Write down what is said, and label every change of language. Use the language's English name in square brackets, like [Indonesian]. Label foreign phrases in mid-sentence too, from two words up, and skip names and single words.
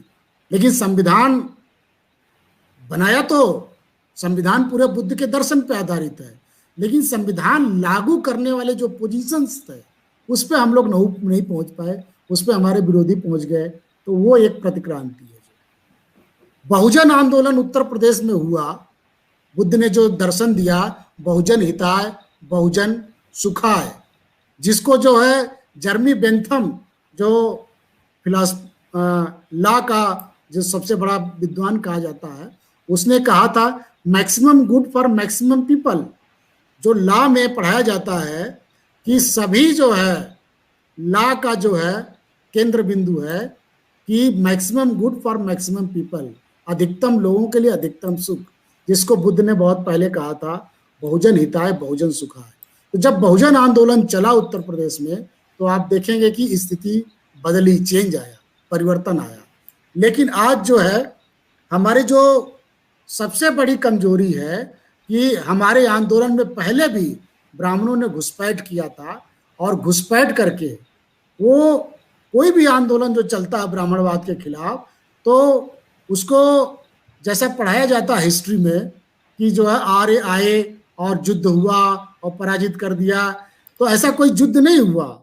[Hindi] लेकिन संविधान बनाया तो संविधान पूरे बुद्ध के दर्शन पे आधारित है, लेकिन संविधान लागू करने वाले जो पोजीशंस थे उस पे हम लोग नहीं पहुंच पाए, उस पे हमारे विरोधी पहुंच गए, तो वो एक प्रतिक्रांति है। बहुजन आंदोलन उत्तर प्रदेश में हुआ, बुद्ध ने जो दर्शन दिया, [Sanskrit] बहुजन हिताय बहुजन सुखाय, [Hindi] जिसको जो है जर्मी बेंथम जो लॉ का जो सबसे बड़ा विद्वान कहा जाता है, उसने कहा था [English] maximum good for maximum people. [Hindi] जो लॉ में पढ़ाया जाता है कि सभी जो है लॉ का जो है केंद्र बिंदु है कि [English] maximum good for maximum people, [Hindi] अधिकतम लोगों के लिए अधिकतम सुख, जिसको बुद्ध ने बहुत पहले कहा था, [Sanskrit] बहुजन हिताय बहुजन सुखाय। [Hindi] तो जब बहुजन आंदोलन चला उत्तर प्रदेश में, तो आप देखेंगे कि स्थिति बदली, चेंज आया, परिवर्तन आया। लेकिन आज जो है हमारी जो सबसे बड़ी कमजोरी है कि हमारे आंदोलन में पहले भी ब्राह्मणों ने घुसपैठ किया था, और घुसपैठ करके वो कोई भी आंदोलन जो चलता है ब्राह्मणवाद के खिलाफ, तो उसको जैसा पढ़ाया जाता है हिस्ट्री में कि जो है आर्य आए और युद्ध हुआ और पराजित कर दिया, तो ऐसा कोई युद्ध नहीं हुआ,